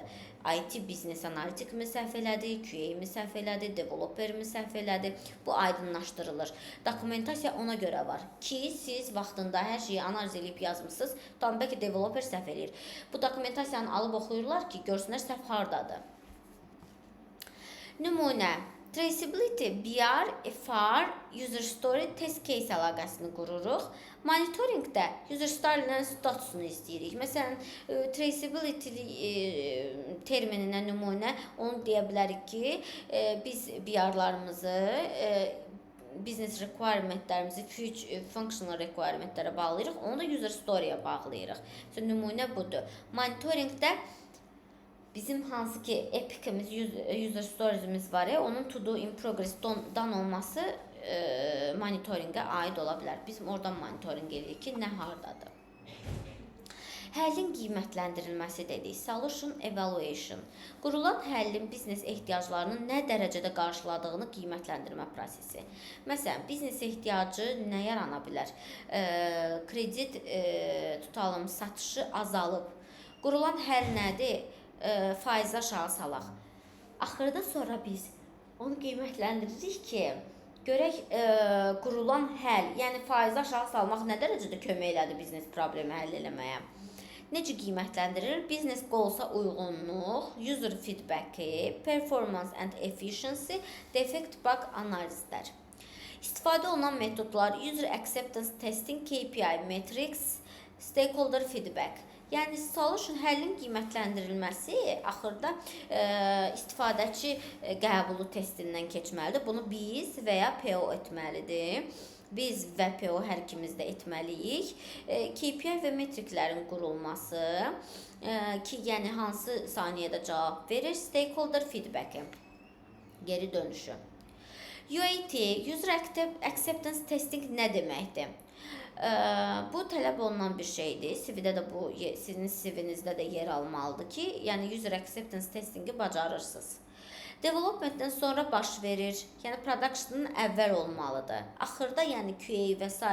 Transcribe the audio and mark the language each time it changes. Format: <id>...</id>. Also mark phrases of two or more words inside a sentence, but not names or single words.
<az>IT biznes analitik mi səhv elədi, QA mi səhv elədi, developer mi səhv elədi? Bu aydınlaşdırılır. Dokumentasiya ona görə var ki, siz vaxtında hər şeyi analiz edib yazmısınız, tam bəlkə developer səhv eləyir. Bu dokumentasiyanı alıb oxuyurlar ki, görsünlər səhv hardadır. Nümunə,</az> <en>traceability, BR, FR, user story, test case</en> <az>əlaqəsini qururuq. Monitoringdə</az> <en>user story-nin</en> <az>statusunu istəyirik. Məsələn, traceability termininə nümunə onu deyə bilərik ki, biz BR-larımızı</az> <en>business requirementlərimizi functional requirementlərə</en> <az>bağlayırıq, onu da</az> <en>user story-yə</en> <az>bağlayırıq. Məsələn, nümunə budur. Monitoringdə bizim hansı ki epicimiz,</az> <en>user storiesimiz</en> <az>var ya, onun</az> <en>to do in progress-dan</en> <az>olması monitoringə aid ola bilər. Biz oradan monitoring edirik ki, nə hardadır. Həllin qiymətləndirilməsi dedik.</az> <en>Solution evaluation.</en> <az>Qurulan həllin biznes ehtiyaclarının nə dərəcədə qarşıladığını qiymətləndirmə prosesi. Məsələn, biznes ehtiyacı nə yarana bilər? Kredit tutalım, satışı azalıb. Qurulan həll nədir? Faizi aşağı salaq. Axırda sonra biz onu qiymətləndiririk ki, görək qurulan həll, yəni faizi aşağı salmaq nə dərəcədə kömək elədi biznes problemi həll eləməyə. Necə qiymətləndirilir?</az> <en>Business goalsa</en> <az>uyğunluq,</az> <en>user feedback-i, performance and efficiency, defect bug analizlər.</en> <az>İstifadə olunan metodlar</az> <en>user acceptance testing, KPI metrics, stakeholder feedback.</en> <az>Yəni solution həllin qiymətləndirilməsi axırda istifadəçi qəbulu testindən keçməlidir. Bunu biz və ya PO etməlidir. Biz və PO hər ikimiz də etməliyik. KPI və metriklərin qurulması ki, yəni hansı saniyədə cavab verir,</az> <en>stakeholder feedback-i,</en> <az>geri dönüşü. UAT,</az> <en>user acceptance testing nə deməkdir?</en> <az>Bu tələb olunan bir şeydir. CV-də də bu, sizin CV-nizdə də yer almalıdır ki, yəni</az> <en>user acceptance testingi</en> <az>bacarırsınız. Developmentdən sonra baş verir, yəni production'ın əvvəl olmalıdır. Axırda, yəni QA və s.</az>